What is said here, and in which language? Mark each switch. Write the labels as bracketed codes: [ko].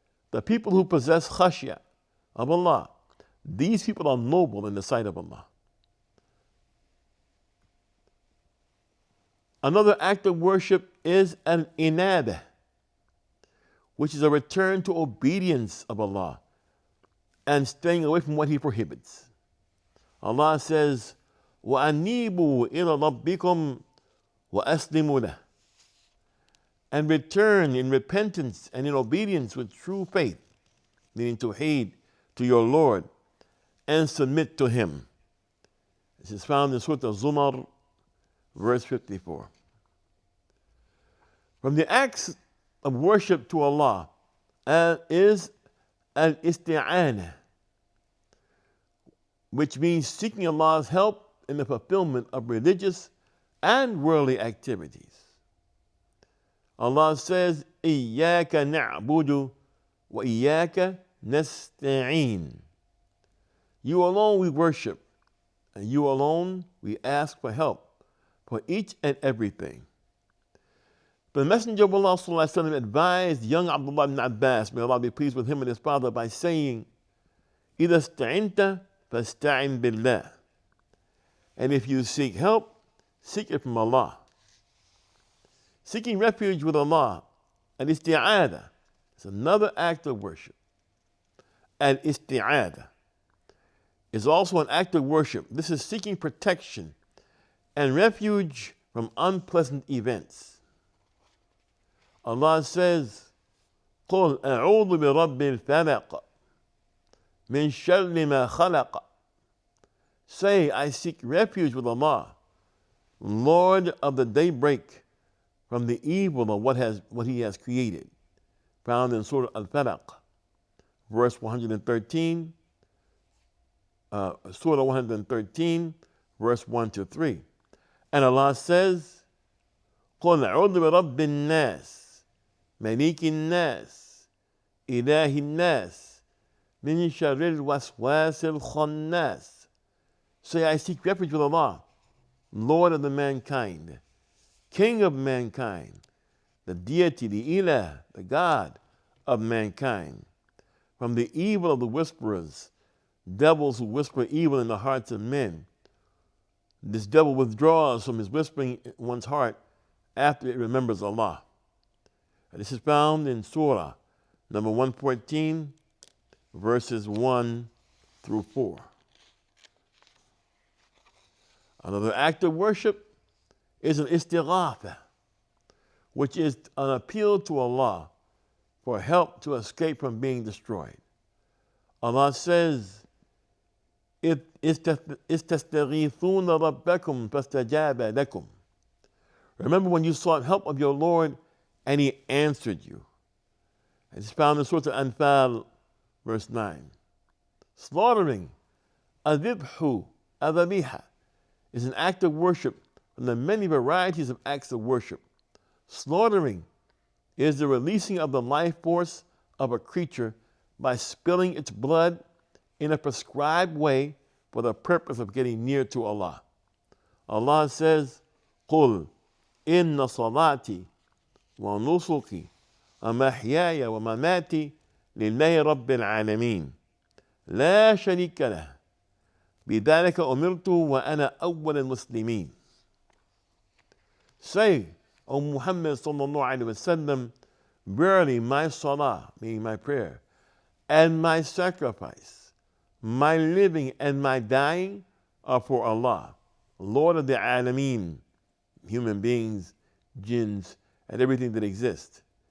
[en] The people who possess khashiyah of Allah, these people are noble in the sight of Allah. Another act of worship is an inabah, which is a return to obedience of Allah and staying away from what he prohibits. Allah says, [ar] وَأَنِيبُوا إِلَى رَبِّكُمْ وَأَسْلِمُوا لَهُ. [en] And return in repentance and in obedience with true faith, meaning tawheed, to your Lord, and submit to him. This is found in Surah Zumar, verse 54. From the acts of worship to Allah is al-isti'anah, which means seeking Allah's help in the fulfillment of religious and worldly activities. Allah says, [ar] إِيَّاكَ نَعْبُدُ وَإِيَّاكَ نَسْتَعِينُ. [en] You alone we worship, and you alone we ask for help for each and everything. The Messenger of Allah ﷺ advised young Abdullah ibn Abbas, may Allah be pleased with him and his father, by saying, [ar] إِذَا اسْتَعِنْتَ فَاسْتَعِنْ بِاللَّهِ. [en] And if you seek help, seek it from Allah. Seeking refuge with Allah, al-isti'adah, is another act of worship. Al-isti'adah is also an act of worship. This is seeking protection and refuge from unpleasant events. Allah says, [ar] قُلْ أَعُوذُ بِرَبِّ الْفَلَقِ مِنْ شَرِّ مَا خَلَقَ. [en] Say, I seek refuge with Allah, Lord of the daybreak, from the evil of what he has created. found in Surah Al-Falaq, verse 113, Surah 113, verse 1 to 3. And Allah says, [ar] قُلْ أَعُوذُ بِرَبِّ النَّاسِ مَلِكِ النَّاسِ إِلَهِ النَّاسِ مِنْ شَرِّ الْوَسْوَاسِ الْخَنَّاسِ. [en] Say, I seek refuge with Allah, Lord of the mankind, King of mankind, the deity, the ilah, the God of mankind, from the evil of the whisperers, devils who whisper evil in the hearts of men. This devil withdraws from his whispering in one's heart after it remembers Allah. And this is found in Surah number 114, verses 1 through 4. Another act of worship is an istighatha, which is an appeal to Allah for help to escape from being destroyed. Allah says, [ar] إِذْ تَسْتَغِيثُونَ رَبَّكُمْ فَاسْتَجَابَ لَكُمْ. [en] Remember when you sought help of your Lord and He answered you. It's found in Surah Al-Anfal, verse 9. Slaughtering, adhibhu, adhabiha, is an act of worship from the many varieties of acts of worship. Slaughtering is the releasing of the life force of a creature by spilling its blood in a prescribed way for the purpose of getting near to Allah. Allah says, [ar] قُلْ إِنَّ صَلَاتِي وَنُسُكِي وَمَحْيَايَ وَمَمَاتِي لِلَّهِ رَبِّ الْعَالَمِينَ لَا شَرِيكَ لَهُ بِذَلِكَ أُمِرْتُ وَأَنَا أَوَّلُ الْمُسْلِمِينَ. [en] Say, O Muhammad sallallahu alaihi wasallam, verily my salah, meaning my prayer, and my sacrifice, my living and my dying are for Allah, Lord of the Alameen, human beings, jinns, and everything that exists.